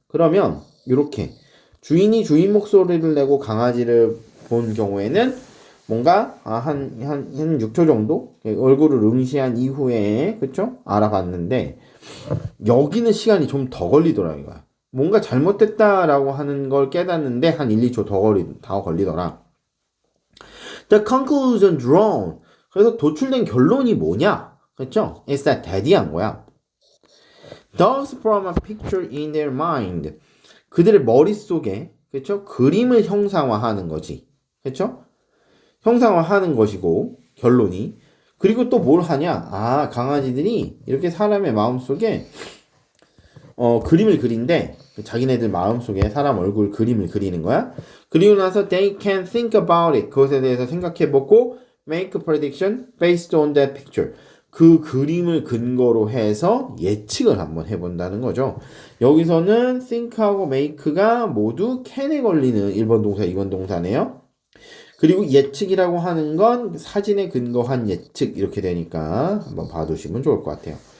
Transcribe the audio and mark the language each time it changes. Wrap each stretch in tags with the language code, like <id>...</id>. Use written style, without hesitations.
<ko>그러면 이렇게 주인이 주인 목소리를 내고 강아지를 본 경우에는 뭔가 한 6초 정도 얼굴을 응시한 이후에 그쵸? 알아봤는데 여기는 시간이 좀 더 걸리더라 이거야. 뭔가 잘못됐다라고 하는 걸 깨닫는데 한 1, 2초 더 걸리더라.</ko> <en>The conclusion drawn.</en> <ko>그래서 도출된 결론이 뭐냐? 그쵸?</ko> <en>It's that daddy</en> <ko>한 거야.</ko> <en>Thus from a picture in their mind.</en> <ko>그들의 머릿속에 그쵸? 그림을 형상화하는 거지. 그쵸? 형상화하는 것이고 결론이. 그리고 또 뭘 하냐? 강아지들이 이렇게 사람의 마음속에 그림을 그린대. 자기네들 마음속에 사람 얼굴 그림을 그리는 거야. 그리고 나서</ko> <en>they can think about it.</en> <ko>그것에 대해서 생각해보고</ko> <en>make a prediction based on that picture.</en> <ko>그 그림을 근거로 해서 예측을 한번 해본다는 거죠. 여기서는 think하고 make가 모두 can에 걸리는 1번 동사, 2번 동사네요. 그리고 예측이라고 하는 건 사진에 근거한 예측 이렇게 되니까 한번 봐두시면 좋을 것 같아요.</ko>